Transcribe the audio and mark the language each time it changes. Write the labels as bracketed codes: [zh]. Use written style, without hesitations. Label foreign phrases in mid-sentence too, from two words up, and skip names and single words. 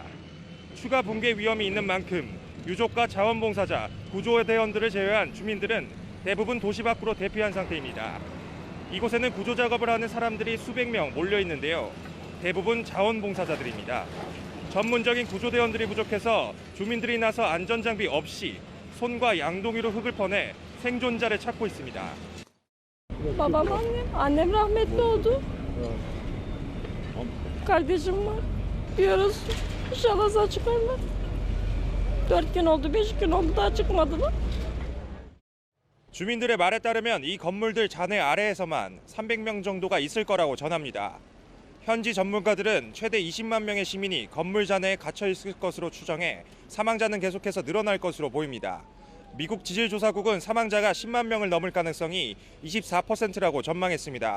[ko] 추가 붕괴 위험이 있는 만큼 유족과 자원봉사자, 구조대원들을 제외한 주민들은 대부분 도시 밖으로 대피한 상태입니다. 이곳에는 구조 작업을 하는 사람들이 수백 명 몰려 있는데요. 대부분 자원봉사자들입니다. 전문적인 구조대원들이 부족해서 주민들이 나서 안전장비 없이 손과 양동이로 흙을 퍼내 생존자를 찾고 있습니다. [tr] Babam annem rahmetli oldu. Kardeşim var. Diyoruz inşallah sağ çıkarlar. 4 gün oldu, 5 gün oldu daha çıkmadılar. [ko] 주민들의 말에 따르면 이 건물들 잔해 아래에서만 300명 정도가 있을 거라고 전합니다. 현지 전문가들은 최대 20만 명의 시민이 건물 잔해에 갇혀 있을 것으로 추정해 사망자는 계속해서 늘어날 것으로 보입니다. 미국 지질조사국은 사망자가 10만 명을 넘을 가능성이 24%라고 전망했습니다.